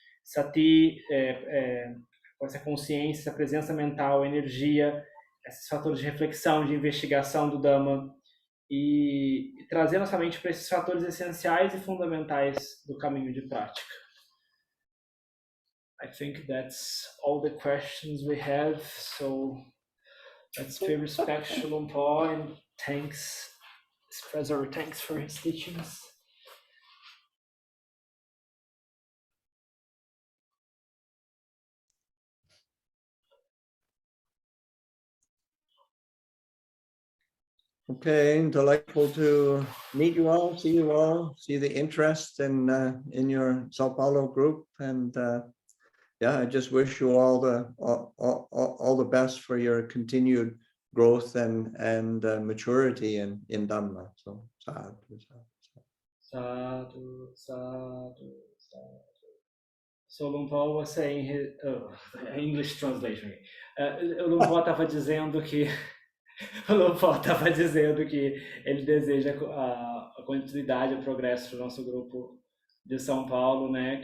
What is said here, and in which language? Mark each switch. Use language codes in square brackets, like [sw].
[pt] Sati, essa consciência, essa presença mental, energia, esses fatores de reflexão, de investigação do Dhamma, e trazer nossa mente para esses fatores essenciais e fundamentais do caminho de prática. [en] I think that's all the questions we have. So let's pay respect to Shalom Paul and express our thanks for his teachings. Okay, delightful to meet you all, see the interest in your Sao Paulo group, and yeah, I just wish you all the best for your continued growth and maturity in Dhamma. So sadhu, sadhu, sadhu, sadhu. So Shalom Paul was saying his English translation. [pt] O Paul estava dizendo que o Paul estava dizendo que ele deseja a continuidade, o progresso do nosso grupo de São Paulo, né?